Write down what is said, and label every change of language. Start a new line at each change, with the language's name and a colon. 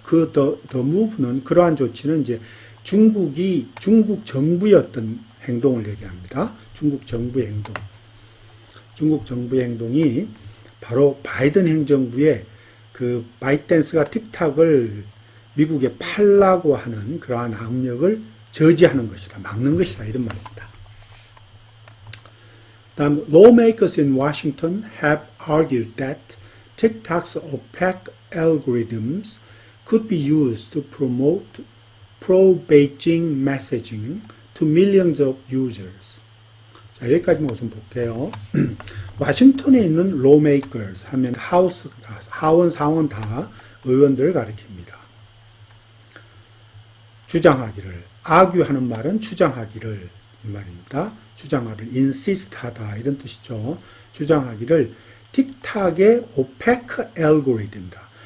English: the move
Korean: 는 그러한 조치는 이제 중국 정부의 어떤 행동을 얘기합니다. 중국 정부의 행동. 중국 정부의 행동이 바로 바이든 행정부의 바이트댄스가 틱탁을 미국에 팔라고 하는 그러한 압력을 저지하는 것이다. 막는 것이다. 이런 말입니다. 다음,
English: lawmakers in Washington have argued that TikTok's opaque algorithms could be used to promote pro-Beijing messaging to millions of users.
Korean: 자, 여기까지만 우선 볼게요. 워싱턴에 있는 lawmakers 하면 하원, 상원 다 의원들을 가리킵니다. 주장하기를, argue하는 말은 주장하기를 이 말입니다. 주장하기를, insist 하다 이런 뜻이죠. 주장하기를 틱탁의 opaque algorithm이다.